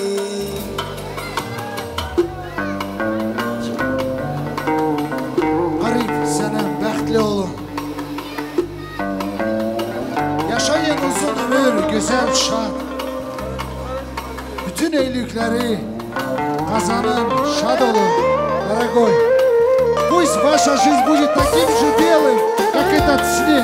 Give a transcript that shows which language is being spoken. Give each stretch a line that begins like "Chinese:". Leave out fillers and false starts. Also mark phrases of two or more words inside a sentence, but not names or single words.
Turkish: Arif sana bəxtli olun. Yaşayın uzun ömür, güzel şad. Bütün iyilikleri kazanın, şad olun.
Russian: Дорогой, пусть ваша жизнь будет таким же белым, как этот снег.